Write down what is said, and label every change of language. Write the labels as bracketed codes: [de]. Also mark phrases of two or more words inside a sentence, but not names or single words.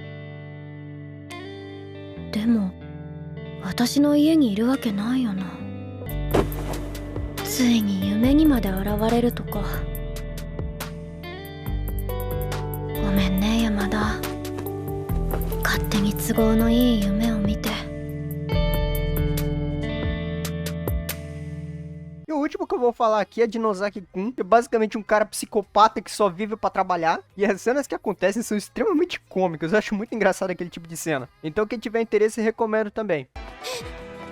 [ja] でも私の家にいるわけないよな。ついに夢にまで現れるとか。ごめんね山田、勝手に都合のいい夢を見て。 [pt] E o último que eu vou falar aqui é de Nozaki-kun, que é basicamente um cara psicopata que só vive pra trabalhar. E as cenas que acontecem são extremamente cômicas, eu acho muito engraçado aquele tipo de cena. Então quem tiver interesse, recomendo também.